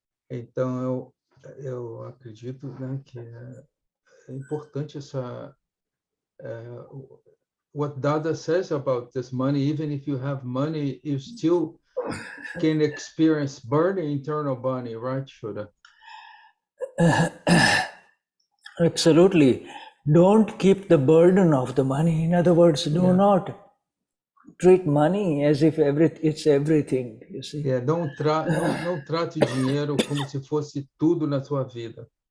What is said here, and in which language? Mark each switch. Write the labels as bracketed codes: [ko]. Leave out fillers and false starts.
[pt] Então eu acredito, né, que é importante essa [en] what Dada says about this money. Even if you have money, you still can experience burning internal money, right, Shuddha? Absolutely. Don't keep the burden of the money. In other words, do not treat money as if it's everything, you see. [pt] Não trate o dinheiro como se fosse tudo na sua vida.